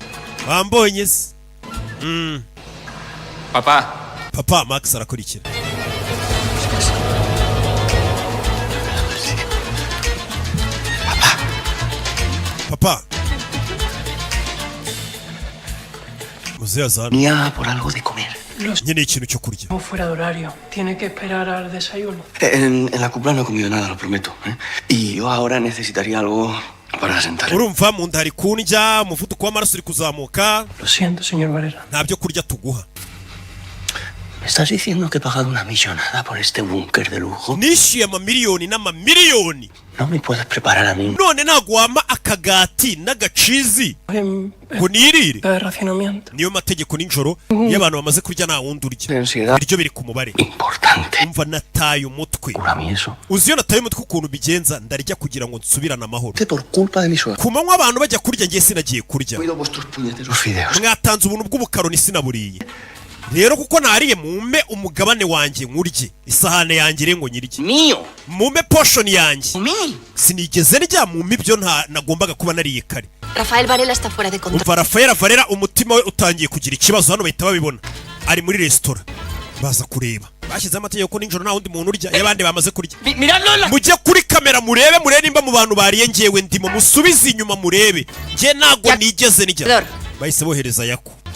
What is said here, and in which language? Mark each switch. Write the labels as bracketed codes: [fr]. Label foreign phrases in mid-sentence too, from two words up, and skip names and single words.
[rw] Wambonye se. Papa, Max arakurikira. Papa. Muzehe azana. [es] Venía por algo de comer. [rw] Nyine ikintu cyo kurya. [es] No fuera de horario. Tiene que esperar al desayuno. En la cumbre no he comido nada, lo prometo. Y yo ahora necesitaría algo para sentar. [rw] Urumva mu nda hari kundya, umuvuduko w'amaraso uri kuzamuka. [es] Lo siento, señor Varela. [rw] Nta byo kurya tuguha. [es] ¿Me estás diciendo que he pagado una millonada por este búnker de lujo? [rw] Nishyuye amamiliyoni n'amamiliyoni. [es] No me puedes preparar a mí. [rw] None ntago wampa akagati n'agacizi ngo nirire. Niyo mategeko nijoro iyo abantu bamaze kurya nta wundi urya. Ibiryo biri ku mubare. Umva nataye umutwe. Uzi iyo nataye umutwe ukuntu bigenza ndarya kugira ngo nsubirane amahoro. Ku manywa abantu bajya kurya ngiye sinagiye kurya. Mwatanze ubuntu bw'ubukaroni sinaburiye. Rero kuko nariye mumpe umugabane wanjye nkurye isahane yanjye rengo nyirye mumpe portion yanjye sinigeze ndya mumpe ibyo nagombaga kuba nariye kare. [es] Rafael Varela está fuera de control. [rw] Rafael Varela umutima we utangiye kugira ikibazo hano bahita babibona ari muri restaurant baza kureba bashyize amategeko ko ninjoro nta wundi muntu urya yabandi bamaze kurya. Mujye kuri kamera murebe nimba mu bantu bariye ngewe ndimo musubize inyuma murebe nge nago nigeze ndya bahise bohereza yako